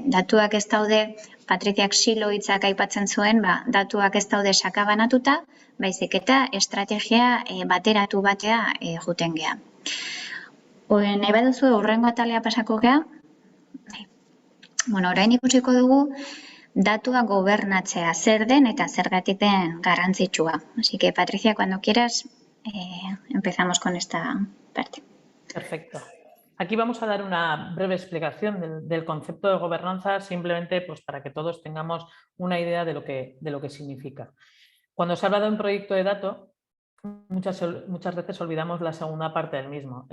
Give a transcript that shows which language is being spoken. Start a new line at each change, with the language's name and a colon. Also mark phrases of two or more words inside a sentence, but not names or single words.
Basque: Datuak ez daude, Patriziak silo hitzak aipatzen zuen, datuak ez daude sakabanatuta, baizik eta estrategia bateratu batea juten gea. Nahi baduzu hurrengo atalea pasako gea? Orain ikusiko dugu datua gobernatzea zer den eta zergatik den garrantzitsua.
Spanish: Así que, Patricia, cuando quieras, empezamos con esta parte. Perfecto. Aquí vamos a dar una breve explicación del concepto de gobernanza, simplemente para que todos tengamos una idea de lo que significa. Cuando se habla de un proyecto de dato, muchas veces olvidamos la segunda parte del mismo.